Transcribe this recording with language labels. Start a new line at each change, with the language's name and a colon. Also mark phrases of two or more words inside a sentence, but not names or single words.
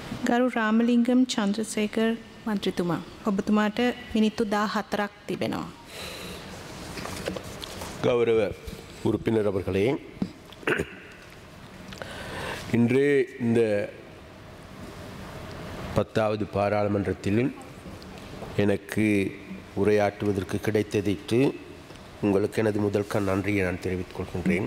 Sinhala: ගරු රාමලිංගම් චන්ද්‍රසේකර් මන්ත්‍රීතුමා ඔබතුමාට මිනිත්තු 14ක් තිබෙනවා.
Tamil: கௌரவ உறுப்பினர் அவர்களே, இன்று இந்த 10வது பாராளுமன்றத்தில் எனக்கு உரையாற்றுவதற்கு கிடைத்ததைத்து உங்களுக்கு எனது முதல் நன்றியை நான் தெரிவித்துக் கொள்கின்றேன்.